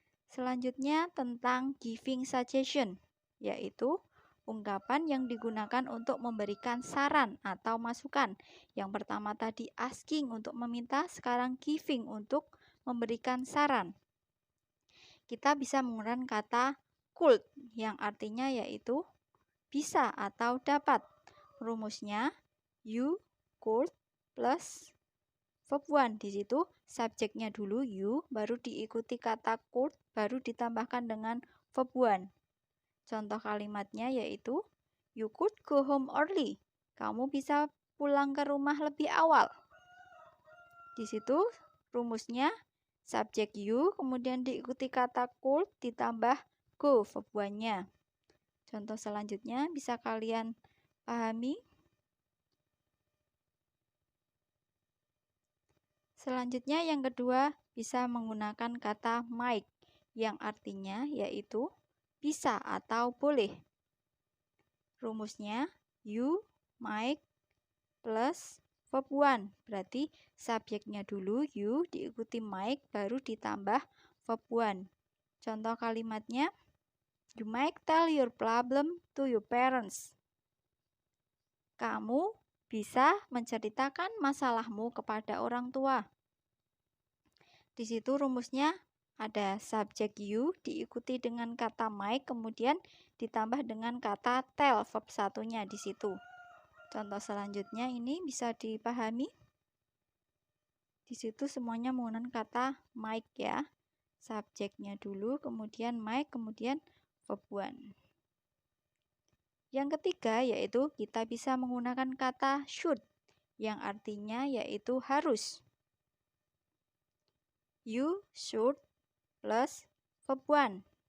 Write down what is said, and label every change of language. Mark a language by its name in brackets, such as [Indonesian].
[Indonesian] Selanjutnya tentang giving suggestion, yaitu ungkapan yang digunakan untuk memberikan saran atau masukan. Yang pertama tadi asking untuk meminta, sekarang giving untuk memberikan saran. Kita bisa menggunakan kata could yang artinya yaitu bisa atau dapat. Rumusnya [English] you could plus verb one. [Indonesian] Di situ subjeknya dulu you, baru diikuti kata could, baru ditambahkan dengan verb one. Contoh kalimatnya yaitu [English] you could go home early. [Indonesian] Kamu bisa pulang ke rumah lebih awal. Di situ rumusnya subjek you, kemudian diikuti kata could, ditambah go verb one-nya. Contoh selanjutnya bisa kalian pahami. Selanjutnya yang kedua bisa menggunakan kata might yang artinya yaitu bisa atau boleh. Rumusnya [English] you might plus verb one. [Indonesian] Berarti subjeknya dulu you diikuti might baru ditambah verb one. Contoh kalimatnya [English] you might tell your problem to your parents. [Indonesian] Kamu bisa menceritakan masalahmu kepada orang tua. Di situ rumusnya ada subjek you diikuti dengan kata might kemudian ditambah dengan kata tell verb satunya di situ. Contoh selanjutnya ini bisa dipahami. Di situ semuanya menggunakan kata might ya. Subjeknya dulu kemudian might kemudian verb one. Yang ketiga yaitu kita bisa menggunakan kata should yang artinya yaitu harus. [English] You should plus verb one.